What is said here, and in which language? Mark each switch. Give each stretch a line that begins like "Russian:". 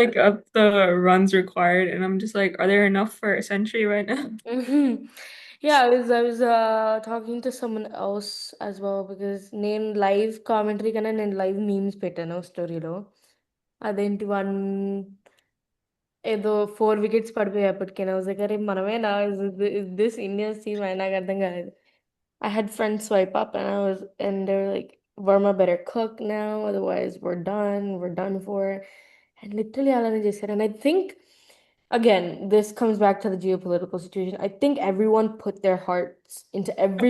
English: like up the runs required and I'm just like are there enough for a century right now? Yeah, I was talking to someone else as well because
Telugu: నేను live commentary కన్నా నేను live memes పెట్టాను స్టోరీలో. అదేంటి one ఏదో 4 wickets పడిపోయేప్పటికి
English: I was like,
Telugu: అరే మనమేనా, is this Indians team అని నాకు అర్థం కాలేదు.
English: I had friends swipe up and they were like, Verma better cook now, otherwise we're done for. And literally
Telugu: అలానే చేశారు.
English: And I think again, this comes back to the geopolitical situation. I think everyone put their hearts into Of every